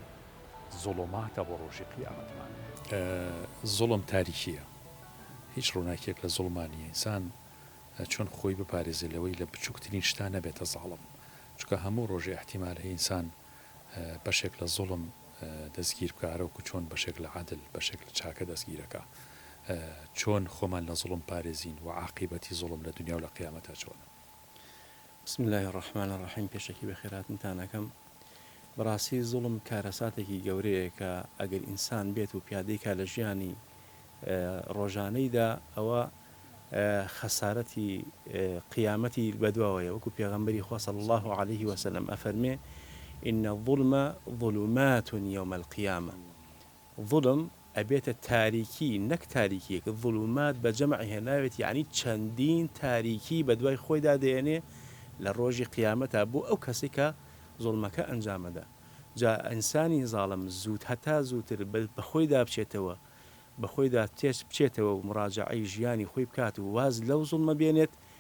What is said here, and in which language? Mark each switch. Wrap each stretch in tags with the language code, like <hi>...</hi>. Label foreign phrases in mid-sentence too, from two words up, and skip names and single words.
<ckb>زوڵماتە بۆ ڕۆژی قیامەتمان زوڵم تاریکیە هیچ ڕووناکێک لە زوڵمانی ئینسان چۆن خۆی بپارێزێلەوەی لە بچووکترین شتان نەبێتە زاڵم چکە هەموو ڕۆژی احتیمال هەیە ئینسان بەشێک لە زوڵم دەستگیر بکارەوەکو چۆن بەشێک لە عادل بەشێک لە چاکە دەستگیرەکە چۆن خۆمان لە زوڵم پارێزین و عاقیبەتی زوڵم لە دنیا و لە قیامەتا چۆنە</ckb> <ar>بسم الله الرحمن الرحیم</ar> <ckb>پێشەکی بە خێراتتانەکەم بەڕاستی زوڵم کارەساتێکی گەورەیە کە ئەگەر ئینسان بێت و پیادەی کا لە ژیانی ڕۆژانەیدا ئەوە خەسارەتی قیامەتی بەدواوەیە وەکو پێغەمبەری خوا</ckb> <ar>صلی الله عليه وسلم</ar> <ckb>ئەفەرمێ</ckb> <ar>إن الظلم ظلمات يوم</ar> <ckb>القيامة ظلم ئەبێتە تاریکی نەک تاریکیەک ظلمات بە جەمعی هێناوێت یعنی چەندین تاریکی بە دوای خۆیدا دێنێ لە ڕۆژی قیامەتە بۆ ئەو کەسی کە زوڵمەکە ئەنجامەدا جا ئینسانی زاڵم زوود هەتا زووتر بەخۆیدا بچێتەوە بەخۆیدا تێش بچێتەوە و مراجعەی ژیانی خۆی بکات و واز لەو زوڵمە بێنێت</ckb>